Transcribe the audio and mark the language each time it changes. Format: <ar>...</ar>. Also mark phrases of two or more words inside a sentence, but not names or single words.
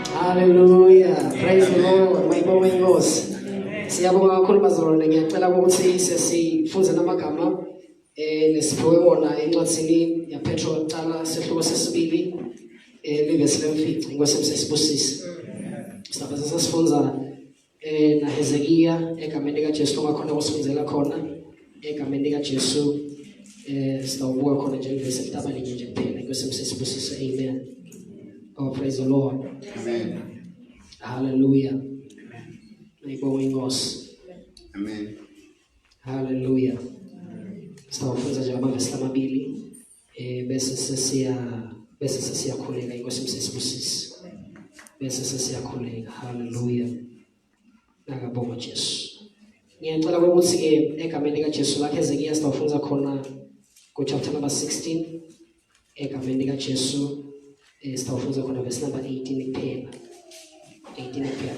<en>Hallelujah. Praise the Lord.</en> <ss>Mayibonge inkosi. Siyabonga kakhulu bazalwane, ngiyacela ukuthi sesifunze namagama nesiphiwe wona encwadini yaPetro yokuqala sesihloko sesibili livesi lemfica inkosi emsesibusisi. Sabe sesifunza naHezekiya egameni likaJesu ngakhona kusifundela khona egameni likaJesu sitawubuka khona nje livesi litabalinye nje kuphela inkosi emsesibusisi.</ss> <en>Amen. Oh, praise the Lord. Amen.</en> <ss>Hallelujah. Mayibonge inkosi. Amen. Hallelujah. Sitawufunza nje amavesi amabili bese sesiyakhuleka inkosi emsesibusisi. Bese sesiyakhuleka. Hallelujah. Nakabonga Jesu. Ngiyacela ukuthi ke egameni likaJesu lakhe Hezekiya sitawufunza khona ku</ss> <en>chapter number</en> <ss>16 egameni likaJesu sitawufunza khona</ss> <en>verse number</en> <ss>18 kuphela. 18 kuphela.</ss>